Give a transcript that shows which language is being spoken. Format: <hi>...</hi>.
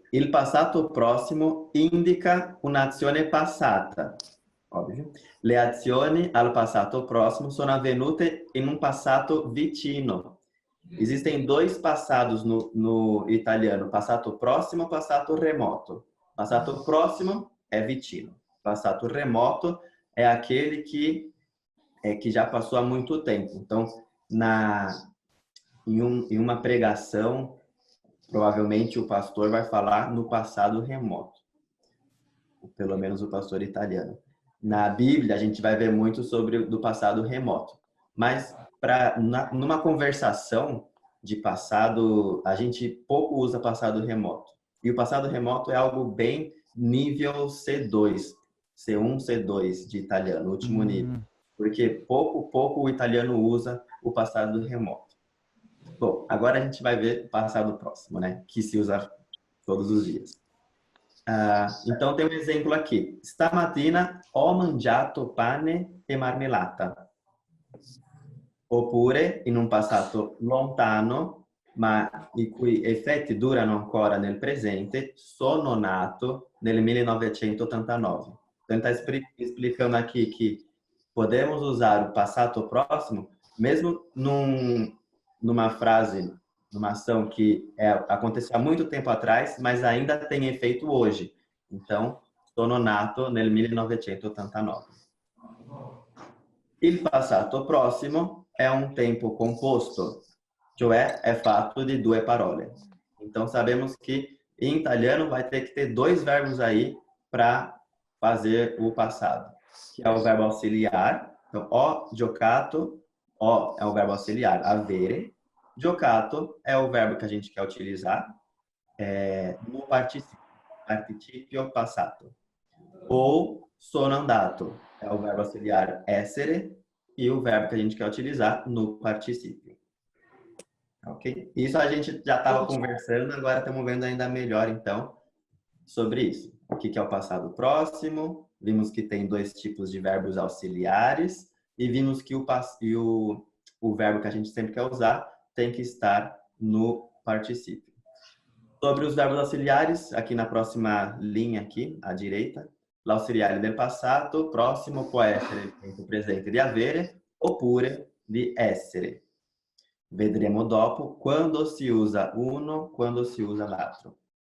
<it>Il passato prossimo indica un'azione passata. Óbvio. Le azioni al passato próximo sono avvenute in un passato vicino.</it> <pt>Existem dois passados no italiano, passato próximo e passato remoto. Passato próximo é vicino. Passato remoto é aquele que já passou há muito tempo. Então, em uma pregação, provavelmente o pastor vai falar no passado remoto. Pelo menos o pastor italiano. Na Bíblia, a gente vai ver muito sobre do passado remoto. Mas numa conversação de passado, a gente pouco usa passado remoto. E o passado remoto é algo bem nível C2, C1, C2 de italiano, último nível. Porque pouco o italiano usa o passado remoto. Bom, agora a gente vai ver o passado próximo, né? Que se usa todos os dias. Então tem um exemplo aqui.</pt> <it>Stamattina ho mangiato pane e marmellata. Oppure, in un passato lontano, ma i cui effetti durano ancora nel presente, sono nato nel 1989.</it> <pt>Então está explicando aqui que podemos usar o passado próximo, mesmo numa frase, numa ação que aconteceu há muito tempo atrás, mas ainda tem efeito hoje.</pt> <it>Então, sono nato nel 1989. Il passato prossimo è un tempo composto, cioè è fatto di due parole.</it> <pt>Então, sabemos que em italiano vai ter que ter dois verbos aí para fazer o passado, que é o verbo auxiliar. Então, ho giocato, ho é o verbo auxiliar, avere. Giocato é o verbo que a gente quer utilizar no participio passato. Ou sono andato é o verbo auxiliar essere e o verbo que a gente quer utilizar no particípio. Ok? Isso a gente já estava conversando, agora estamos vendo ainda melhor, então, sobre isso. O que é o passado próximo, vimos que tem dois tipos de verbos auxiliares e vimos que o verbo que a gente sempre quer usar tem que estar no particípio. Sobre os verbos auxiliares, aqui na próxima linha aqui, à direita,</pt> <it>l'auxiliare del passato prossimo può essere il tempo presente di avere oppure di essere. Vedremo dopo quando si usa uno, quando si usa l'altro.</it>